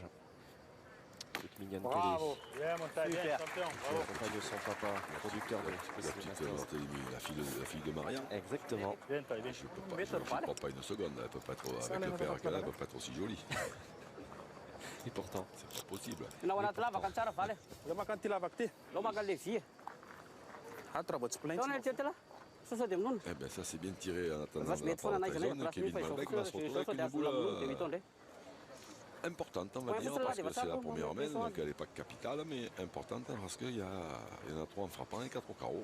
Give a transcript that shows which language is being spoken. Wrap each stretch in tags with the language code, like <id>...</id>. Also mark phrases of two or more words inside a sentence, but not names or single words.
<fr>Toute mignonne Bravo. qu'elle est. Bien, mon taille, bien, champion. Qui Bravo. accompagne son papa, producteur de La petite Barthélemy, la fille de Maria. Exactement. Bien, taille, bien. Je ne crois pas une seconde, elle peut pas être, avec le père qu'elle a, elle peut pas être aussi jolie. Et pourtant, C'est pas possible. Lama kan tila bakti. Eh bien, ça c'est bien tiré en attendant de la part de Tyson. Kevin Malbec va se retrouver avec une boule importante, on va dire, parce que c'est la première main, donc elle n'est pas capitale, mais importante parce qu'il y en a 3 en frappant et 4 au carreau.</fr>